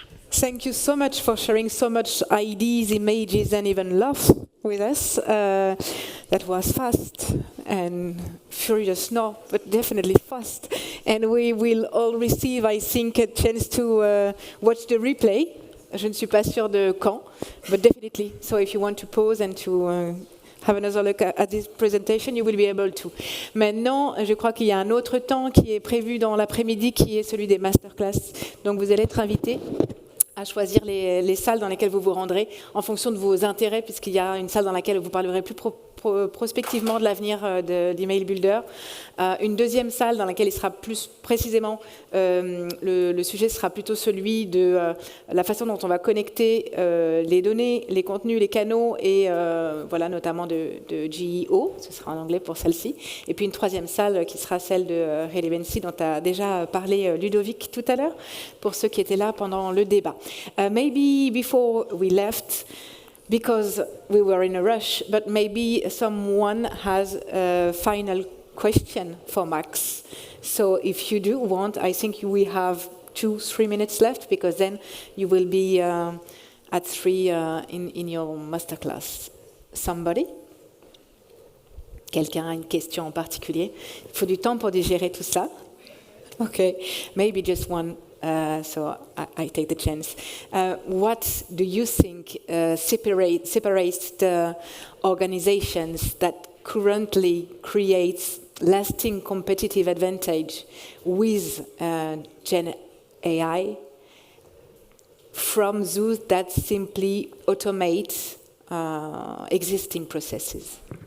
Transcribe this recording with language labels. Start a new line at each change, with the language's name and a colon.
English: Thank you so much for sharing so much ideas, images, and even love with us. That was fast and furious, no, but definitely fast. And we will all receive, I think, a chance to watch the replay.
French: Je ne suis pas sûre de quand,
English: but definitely. So if you want to pause and to have another look at this presentation, you will be able to.
French: Maintenant, je crois qu'il y a un autre temps qui est prévu dans l'après-midi, qui est celui des masterclass. Donc vous allez être invités à choisir les salles dans lesquelles vous vous rendrez en fonction de vos intérêts, puisqu'il y a une salle dans laquelle vous parlerez plus prospectivement de l'avenir de l'email builder. Une deuxième salle dans laquelle il sera plus précisément, le sujet sera plutôt celui de la façon dont on va connecter les données, les contenus, les canaux, et voilà, notamment de GEO, ce sera en anglais pour celle-ci. Et puis une troisième salle qui sera celle de Relevancy, dont a déjà parlé Ludovic tout à l'heure, pour ceux qui étaient là pendant le débat.
English: Maybe before we left, because we were in a rush, but maybe someone has a final question for Maks. So if you do want, I think we have 2-3 minutes left, because then you will be at 3 in your masterclass. Somebody?
French: Quelqu'un a une question en particulier? Il faut du temps pour digérer tout ça.
English: Okay, maybe just one. So I take the chance. What do you think separates the organizations that currently creates lasting competitive advantage with Gen AI from those that simply automate existing processes?